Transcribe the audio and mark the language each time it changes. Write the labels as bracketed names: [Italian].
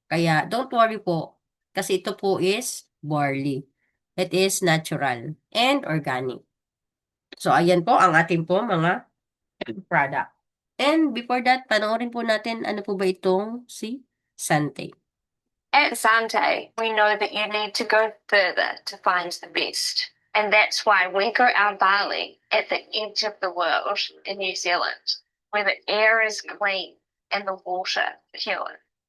[Filipino] Kaya, [English] don't worry [Filipino] po kasi ito po is barley. [English] It is natural and organic. [Filipino] So, ayan po ang ating po mga product. And before that, panoorin po natin ano po ba itong si Sante. [English] At Sante, we know that you need to go further to find the best. And that's why we grow our barley at the edge of the world in New Zealand, where the air is clean and the water pure.